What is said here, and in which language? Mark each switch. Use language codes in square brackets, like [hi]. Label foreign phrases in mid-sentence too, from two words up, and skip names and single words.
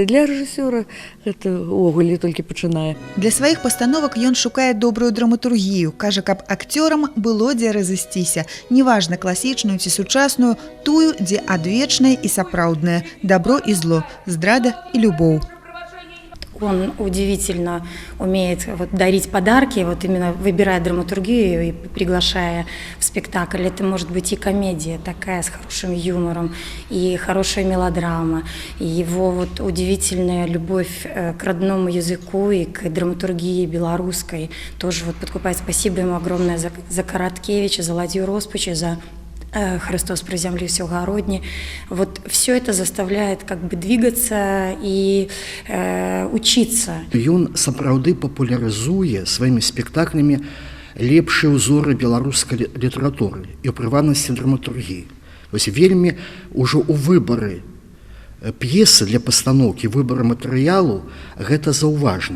[be] Для рэжысёра гэта ўвогуле толькі пачынае. Для сваіх пастановак ён шукае добрую драматургію. Кажа, каб акцёрам было дзе разысціся. Неважна, класічную ці сучасную, тую, дзе адвечнае і сапраўднае, добро і зло, здрада і любоў. [ru] Он удивительно умеет дарить подарки, именно выбирая драматургию и приглашая в спектакль. Это может быть и комедия такая с хорошим юмором, и хорошая мелодрама, и его удивительная любовь к родному языку и к драматургии белорусской тоже подкупает. Спасибо ему огромное за Короткевича, за Ладью Роспача, за Христос приземлился в Городне. Все это заставляет двигаться и учиться. [be] Ён сапраўды папулярызуе сваімі спектаклямі лепшыя ўзоры беларускай літаратуры і ў прыватнасці драматургіі. Вельмі ўжо ў выбары п'есы для пастаноўкі, выбора матэрыялу, гэта заўважна.